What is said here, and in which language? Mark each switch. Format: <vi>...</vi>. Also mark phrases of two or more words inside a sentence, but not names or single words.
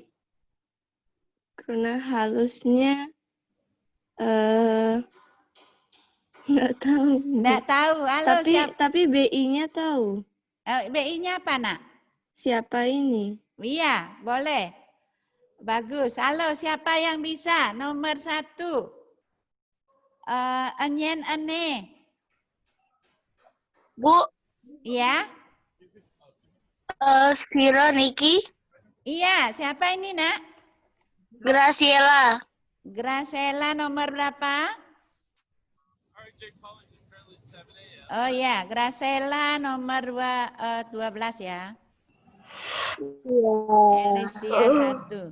<id>Karena halusnya nggak tahu. Nggak tahu. Halo, Tapi BI-nya tahu. BI-nya apa, Nak? Siapa ini? Iya, boleh. Bagus. Halo, siapa yang bisa? Nomor 1.</id> <ban>Enyen ene.</ban> <id>Bu, Iya.</id> <ban>Sira Niki,</ban> <id>Iya, siapa ini, Nak? Graciela. Graciela nomor berapa? Oh ya, Graciela nomor 12 ya. Elisia 1.</id>